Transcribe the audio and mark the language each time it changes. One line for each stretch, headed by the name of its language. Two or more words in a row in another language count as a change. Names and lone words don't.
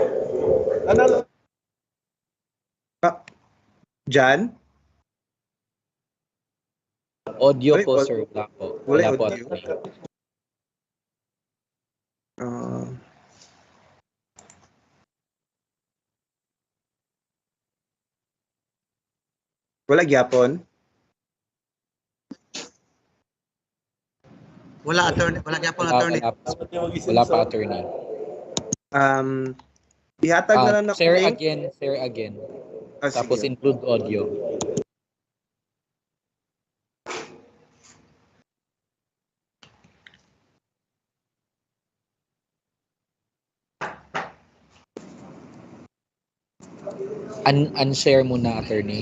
Filipino: Jan? Audio Wala po, yung sir. Wala po. wala Wala yung po. audio.
Cebuano: Ah, wala gyapon. Wala attorney, wala gyapon Wala, attorney. wala pa, attorney. Ihatag na lang na
English: Share link. again, share again.
Filipino: Tapos Sige.
English: include audio. Unshare muna, attorney.